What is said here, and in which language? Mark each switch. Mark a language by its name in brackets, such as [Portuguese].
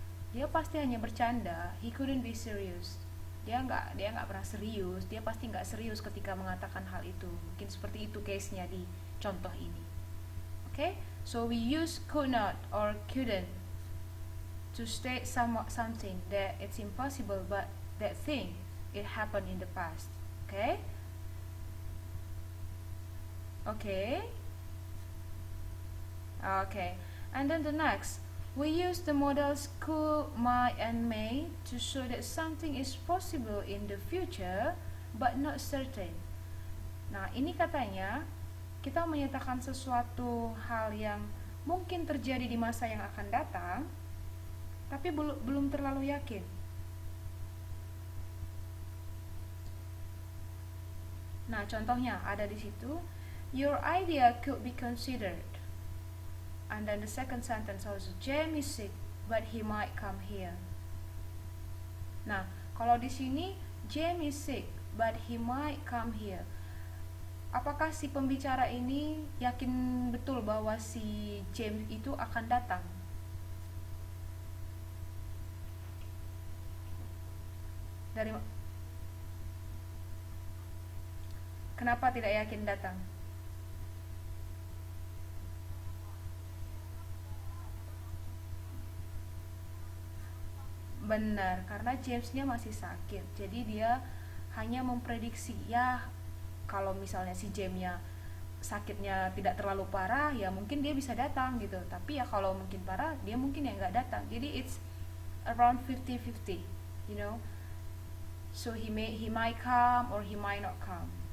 [Indonesian] Dia pasti hanya bercanda, [English] he couldn't be serious. [Indonesian] Dia nggak pernah serius, dia pasti nggak serius ketika mengatakan hal itu. Mungkin seperti itu case-nya di contoh ini. [English] Okay? So we use could not or couldn't to state something that it's impossible, but that thing it happened in the past. Okay? Okay? Okay. And then the next, we use the models could, might, and may to show that something is possible in the future but not certain. [Indonesian] Nah, ini katanya kita menyatakan sesuatu hal yang mungkin terjadi di masa yang akan datang, tapi belum terlalu yakin. Nah, contohnya ada di situ, [English] your idea could be considered. And then the second sentence also, Jamie is sick, but he might come here. [Indonesian] Nah, kalau di sini [English] Jamie is sick, but he might come here. [Indonesian] Apakah si pembicara ini yakin betul bahwa si James itu akan datang? Dari Kenapa tidak yakin datang? Benar, karena Jamesnya masih sakit. Jadi dia hanya memprediksi, ya kalau misalnya si Jamesnya sakitnya tidak terlalu parah, ya mungkin dia bisa datang gitu. Tapi ya kalau mungkin parah, dia mungkin ya nggak datang. Jadi [English] it's around 50-50, you know. So he might come or he might not come.